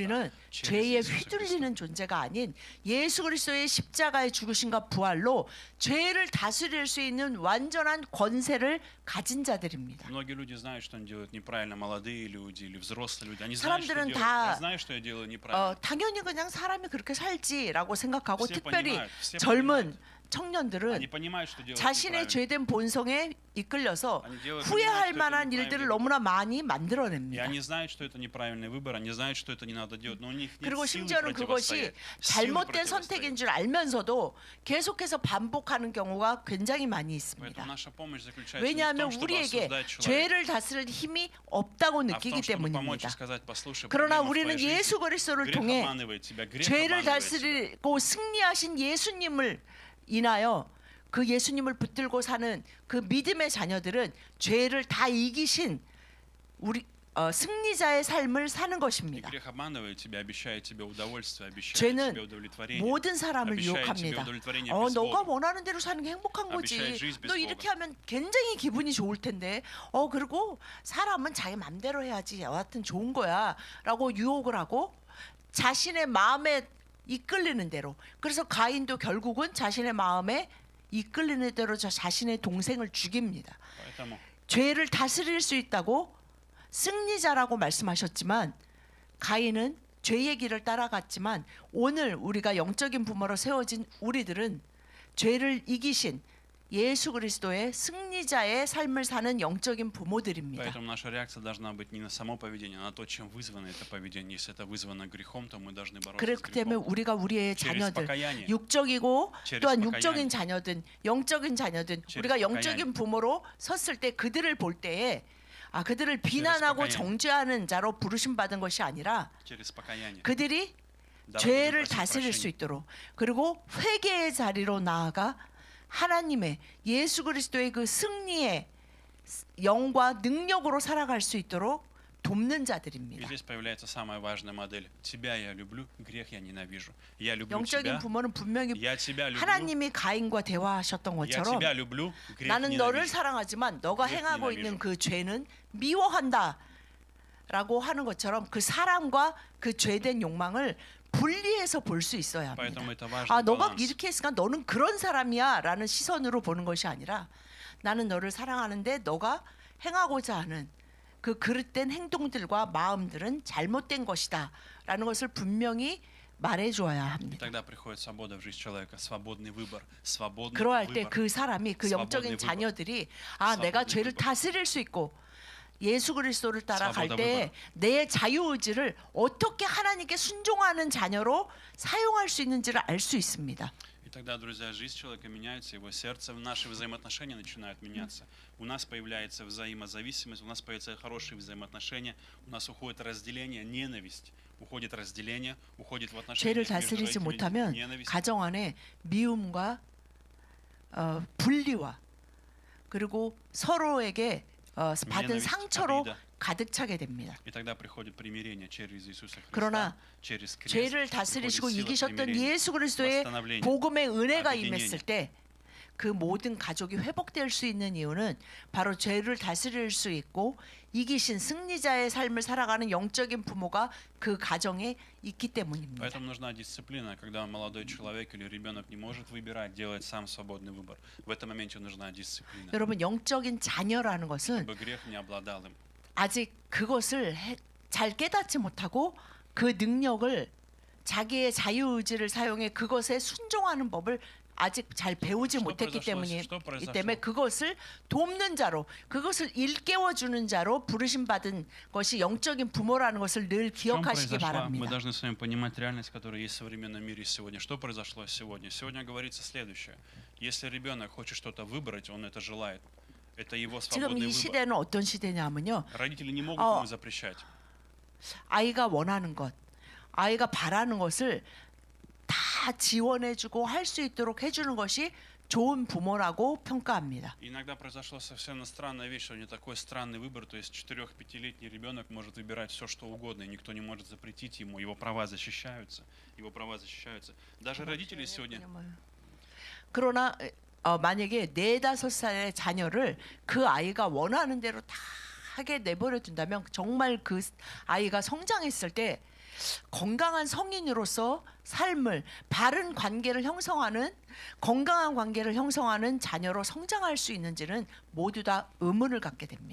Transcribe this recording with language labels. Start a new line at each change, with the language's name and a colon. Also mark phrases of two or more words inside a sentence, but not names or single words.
Korean: 우리는
Russian: Через
Korean: 죄에
Russian: Иисуса Христа.
Korean: 휘둘리는 존재가 아닌 예수 그리스도의 십자가의 죽으심과 부활로 죄를 다스릴 수 있는 완전한 권세를 가진 자들입니다.
Russian: Многие люди знают, что они делают неправильно, молодые люди или взрослые люди. Они знают, что
Korean: 사람들은
Russian: делают.
Korean: 다
Russian: Я знаю, что я делаю неправильно.
Korean: 당연히 그냥 사람이 그렇게 살지라고 생각하고
Russian: Все
Korean: 특별히
Russian: понимают, все
Korean: 젊은
Russian: понимают.
Korean: 청년들은
Russian: Они понимают, что делают
Korean: 자신의
Russian: неправильно.
Korean: 죄된 본성에 이끌려서
Russian: Они делают,
Korean: 후회할
Russian: понимают, что это
Korean: 만한
Russian: неправильный
Korean: 일들을
Russian: выбор.
Korean: 너무나 많이
Russian: И
Korean: 만들어냅니다.
Russian: они знают, что это неправильный выбор, они знают, что это не надо делать, но у них нет
Korean: 그리고
Russian: силы
Korean: 심지어는 그것이
Russian: противостоять. Силы
Korean: 잘못된
Russian: противостоять.
Korean: 선택인 줄 알면서도 계속해서 반복하는 경우가 굉장히 많이
Russian: Поэтому
Korean: 있습니다.
Russian: наша помощь заключается не в
Korean: 왜냐하면
Russian: том, чтобы
Korean: 우리에게
Russian: осуждать человека,
Korean: 죄를 다스릴 힘이 없다고
Russian: а в
Korean: 느끼기
Russian: том, чтобы помочь
Korean: 때문입니다.
Russian: и сказать, послушай,
Korean: 그러나
Russian: проблема в
Korean: 우리는
Russian: твоей жизни.
Korean: 예수 그리스도를
Russian: Грех
Korean: 통해
Russian: обманывает тебя, грех
Korean: 죄를
Russian: обманывает тебя.
Korean: 다스리고 승리하신 예수님을 인하여 그 예수님을 붙들고 사는 그 믿음의 자녀들은 죄를 다 이기신 우리 승리자의 삶을 사는
Russian: И
Korean: 것입니다.
Russian: грех обманывает тебя, обещает тебе удовольствие, обещает
Korean: 죄는
Russian: тебе удовлетворение.
Korean: 모든 사람을
Russian: обещает
Korean: 유혹합니다.
Russian: тебе удовлетворение без
Korean: 너가
Russian: Бога.
Korean: 원하는 대로 사는 게 행복한 거지.
Russian: обещает жизнь без
Korean: 너
Russian: Бога.
Korean: 이렇게 하면 굉장히 기분이 좋을 텐데. 그리고 사람은 자기 맘대로 해야지. 여하튼 좋은 거야라고 유혹을 하고 자신의 마음에 이끌리는 대로. 그래서 가인도 결국은 자신의 마음에 이끌리는 대로 자신의 동생을 죽입니다.
Russian: Поэтому
Korean: 죄를 다스릴 수 있다고 승리자라고 말씀하셨지만 가인은 죄의 길을 따라갔지만 오늘 우리가 영적인 부모로 세워진 우리들은 죄를 이기신 예수 그리스도의 승리자의 삶을 사는 영적인 부모들입니다.
Russian: Поэтому наша реакция должна быть не на само поведение, а на то, чем вызвано это поведение. Если это вызвано грехом, то мы должны бороться с
Korean: 그렇기 때문에
Russian: грехом.
Korean: 우리가 우리의
Russian: через
Korean: 자녀들
Russian: покаяние.
Korean: 육적이고
Russian: через
Korean: 또한
Russian: покаяние.
Korean: 육적인 자녀든 영적인 자녀든
Russian: через
Korean: 우리가
Russian: покаяние.
Korean: 영적인 부모로 섰을 때 그들을 볼 때에 그들을 비난하고
Russian: покаяние.
Korean: 정죄하는 자로 부르심 받은 것이 아니라
Russian: Через покаяние.
Korean: 그들이
Russian: Да,
Korean: 죄를
Russian: будем просить
Korean: 다스릴 수
Russian: прощения.
Korean: 있도록 그리고 회개의 자리로 나아가 하나님의 예수 그리스도의 그 승리의 영과 능력으로 살아갈 수 있도록 돕는
Russian: И
Korean: 자들입니다.
Russian: здесь появляется самая важная модель. Тебя я люблю, грех я ненавижу. Я люблю
Korean: 영적인
Russian: тебя,
Korean: 부모는 분명히
Russian: я тебя люблю,
Korean: 하나님이 가인과 대화하셨던
Russian: я
Korean: 것처럼
Russian: тебя люблю, грех
Korean: 나는 너를
Russian: ненавижу.
Korean: 사랑하지만 너가 그래, 행하고
Russian: nенавижу.
Korean: 있는 그 죄는 미워한다 라고 하는 것처럼 그 사랑과 그 죄된 욕망을 분리해서 볼 수 있어야 합니다.
Russian: Поэтому это важный
Korean: 너가
Russian: баланс.
Korean: 이렇게 했으니까 너는 그런 사람이야 라는 시선으로 보는 것이 아니라 나는 너를 사랑하는데 너가 행하고자 하는 그 그릇된 행동들과 마음들은 잘못된 것이다 라는 것을 분명히 말해줘야
Russian: И
Korean: 합니다.
Russian: тогда приходит свобода в жизнь человека, свободный выбор, свободный
Korean: 그러할 때
Russian: выбор.
Korean: 그 사람이 그 영적인
Russian: свободный выбор.
Korean: 자녀들이
Russian: свободный
Korean: 내가 죄를
Russian: выбор.
Korean: 다스릴 수 있고 예수 그리스도를 따라갈
Russian: свобода
Korean: 때 내 자유의지를 어떻게 하나님께 순종하는 자녀로 사용할 수 있는지를 알 수 있습니다.
Russian: И тогда, друзья, жизнь человека меняется, его сердце, наши взаимоотношения начинают меняться. У нас появляется взаимозависимость, у нас появляются хорошие взаимоотношения, у нас уходит разделение, ненависть. уходит разделение, уходит в отношения
Korean: 죄를
Russian: между
Korean: 다스리지
Russian: родителями,
Korean: 못하면
Russian: ненависть.
Korean: 가정 안에 미움과 분리와 그리고 서로에게 받은
Russian: Ненависть,
Korean: 상처로
Russian: обида.
Korean: 가득 차게 됩니다.
Russian: И тогда приходит примирение через Иисуса Христа,
Korean: 그러나
Russian: через крест,
Korean: 죄를
Russian: приходит
Korean: 다스리시고
Russian: сила
Korean: 이기셨던
Russian: примирения,
Korean: 예수 그리스도의
Russian: восстановления.
Korean: 복음의 은혜가
Russian: объединение.
Korean: 임했을 때 그 모든 가족이 회복될 수 있는 이유는 바로 죄를 다스릴 수 있고 이기신 승리자의 삶을 살아가는 영적인 부모가 그 가정에 있기 때문입니다.
Russian: Поэтому нужна дисциплина, когда молодой человек или ребенок не может выбирать, делать сам свободный выбор. В этом моменте нужна дисциплина,
Korean: 여러분 영적인 자녀라는 것은
Russian: чтобы грех не обладал им.
Korean: 아직 그것을 잘 깨닫지 못하고 그 능력을 자기의 자유의지를 사용해 그것에 순종하는 법을 아직 잘 배우지 못했기 때문에 그것을 돕는 자로 그것을 일깨워주는 자로 부르심 받은 것이 영적인 부모라는 것을 늘 기억하시기
Russian: Мы
Korean: 바랍니다.
Russian: должны с вами понимать реальность, которая есть в современном мире сегодня. Что произошло сегодня? Сегодня говорится следующее. Если ребенок хочет что-то выбрать, он это желает. Это его
Korean: 지금
Russian: свободный
Korean: 이
Russian: выбор.
Korean: 시대는 어떤 시대냐면요.
Russian: Родители не могут ему запрещать.
Korean: 아이가 원하는 것, 아이가 바라는 것을 다 지원해주고 할 수 있도록 해주는 것이 좋은 부모라고 평가합니다.
Russian: Иногда произошла совершенно странная вещь, что у него такой странный выбор, то есть 4-5-летний ребенок может выбирать все, что угодно, и никто не может запретить ему, его права защищаются, Даже родители сегодня.
Korean: 그러나 만약에 4-5살의 자녀를 그 아이가 원하는 대로 다 하게 내버려 둔다면 정말 그 아이가 성장했을 때 건강한 성인으로서 삶을 바른 관계를 형성하는 건강한 관계를 형성하는 자녀로 성장할 수 있는지는 모두 다 의문을 갖게 됩니다.